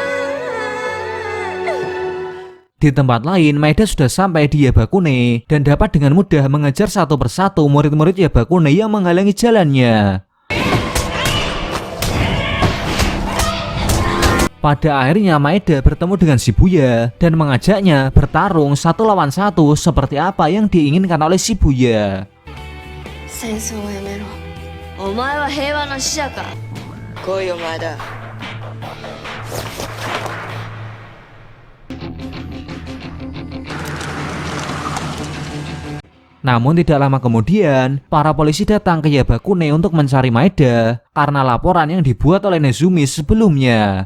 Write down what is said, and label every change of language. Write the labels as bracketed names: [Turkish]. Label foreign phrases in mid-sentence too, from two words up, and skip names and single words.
[Indonesian] Di tempat lain, Maeda sudah sampai di Yabakune dan dapat dengan mudah mengejar satu persatu murid-murid Yabakune yang menghalangi jalannya. Pada akhirnya Maeda bertemu dengan Shibuya dan mengajaknya bertarung 1 lawan 1 seperti apa yang diinginkan oleh Shibuya. [Japanese] 戦争をやめろ。お前は平和の使者か。来いよ前田。 [Indonesian] Namun tidak lama kemudian, para polisi datang ke Yabakune untuk mencari Maeda karena laporan yang dibuat oleh Nezumi sebelumnya.